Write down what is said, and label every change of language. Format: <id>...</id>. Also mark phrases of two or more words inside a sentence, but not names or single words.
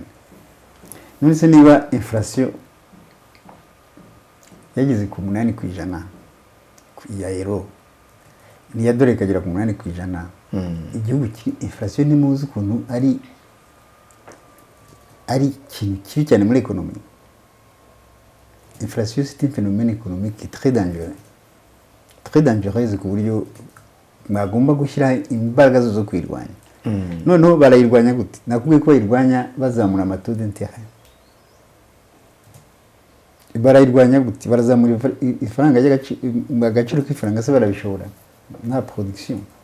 <rw>None se niba inflation yageze ku 8% ya euro, niya dore kagera ku 8%, igihugu inflation nimuzi ukuntu ari ikintu kibi cyane muri ekonomi.</rw> <fr>Inflation c'est un phénomène économique très dangereux</fr> <rw>ku buryo mwagomba gushyira imbaraga zo kwirwanya. Noneho barayirwanya gute? Nakubwiye ko bayirwanya bazamura</rw> <fr>amataux d'intérêt.</fr> <rw>Barayirwanya gute? Barazamura ifaranga y'agaciro k'ifaranga, se barabishobora nta production.</rw>